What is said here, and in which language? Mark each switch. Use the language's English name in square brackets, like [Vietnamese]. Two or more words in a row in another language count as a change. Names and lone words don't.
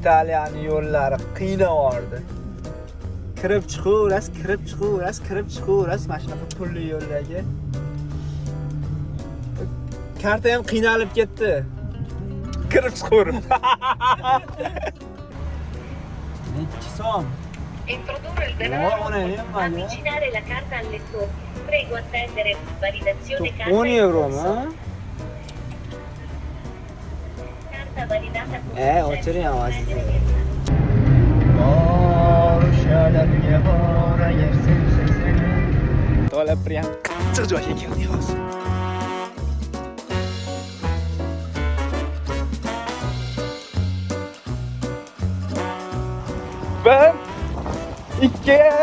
[Uzbek] Italiyani yo'llari qiynavordi. Kirib chiqaverasiz mana shunaqa pulli yo'llarga. Karta ham qiynalib ketdi. Kirib chiqaverib. Nechi so'm? [Italian] Introdurre il denaro, avvicinare la carta al lettore. Prego attendere validazione carta. [Uzbek] 10 euromi? [Italian] Carta validata con [Uzbek] ochiring ovozingizni. To'la prям qattiq joyga keldik hozir. 1 2